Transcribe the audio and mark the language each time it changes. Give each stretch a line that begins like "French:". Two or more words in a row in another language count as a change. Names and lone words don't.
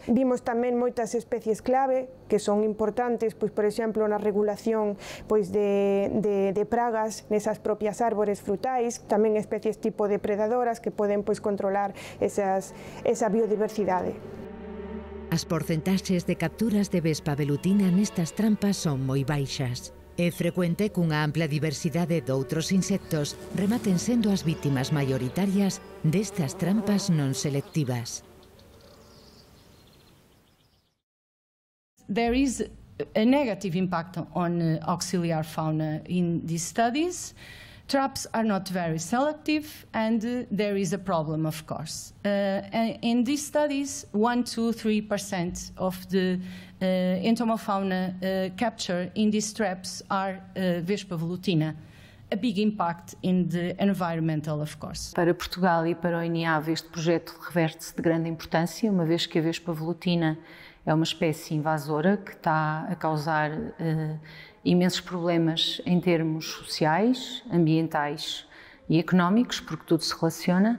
Galician: Vimos tamén moitas especies clave que son importantes, por exemplo, na regulación de pragas nesas propias árbores frutais, tamén especies tipo depredadoras que poden controlar esa biodiversidade. As porcentaxes de capturas de Vespa velutina nestas trampas son moi baixas. É frecuente cunha ampla diversidade doutros insectos rematen sendo as vítimas maioritarias destas trampas non selectivas.
English: There is a negative impact on auxiliar fauna in these studies. Traps are not very selective, and there is a problem, of course. In these studies, 1–3% of the entomofauna captured in these traps are Vespa velutina. A big impact in the environmental, of course.
Portuguese: Para Portugal e para o INIAV, este projeto reverte-se de grande importância, uma vez que a Vespa velutina é uma espécie invasora que está a causar imensos problemas em termos sociais, ambientais e económicos, porque tudo se relaciona.